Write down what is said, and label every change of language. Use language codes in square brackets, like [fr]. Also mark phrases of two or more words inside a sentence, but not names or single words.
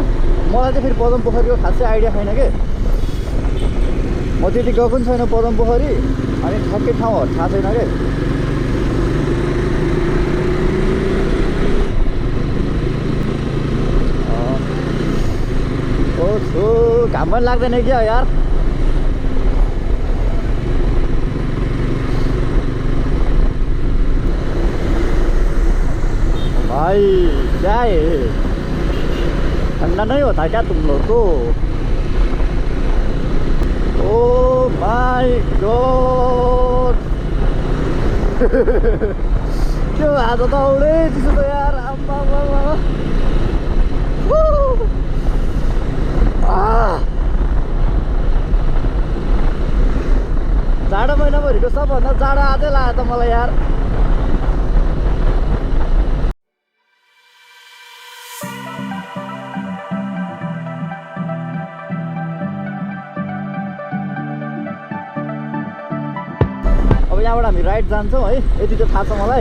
[ne] मलाई चाहिँ फेरि पदमपोखरीको खासै आइडिया छैन कि, म त्यति गएको पनि छैन पदमपोखरी। अनि ठ्याक्कै ठाउँहरू थाहा छैन कि। घाम पनि लाग्दैन क्या यार। [hi] भाई क्या है? ठंडा नहीं होता क्या तुम लोग को? [en] Oh my God. क्यों आज तो उड़े [ne] चिसो त यार। आम्मा जाडो महिनाभरिको सबभन्दा जाडो आजै लाग्यो त मलाई यार। अब यहाँबाट हामी राइट जान्छौँ है, यति चाहिँ थाहा छ मलाई।